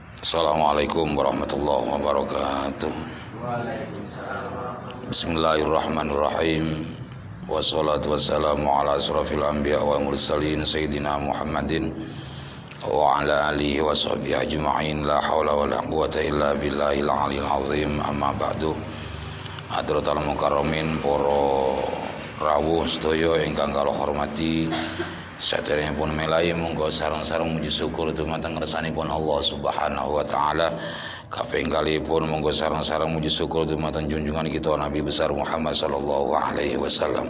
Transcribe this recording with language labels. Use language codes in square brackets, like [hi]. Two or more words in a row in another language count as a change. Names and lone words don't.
[ar] السلام عليكم ورحمة الله وبركاته. بسم الله الرحمن الرحيم. والصلاة والسلام على أشرف الأنبياء والمرسلين سيدنا محمد وعلى آله وصحبه أجمعين. لا حول ولا قوة إلا بالله العلي العظيم. أما بعد. حضرات المكرمين [jv] para rawuh sedaya ingkang kula hormati, saderengipun melai monggo sareng-sareng muji syukur dumateng ngersanipun Allah [ar] سبحانه وتعالى. [jv] Kaping kalipun monggo sareng-sareng muji syukur dumateng junjungan kita [id] Nabi besar [jv] Muhammad [ar] صلى الله عليه وسلم.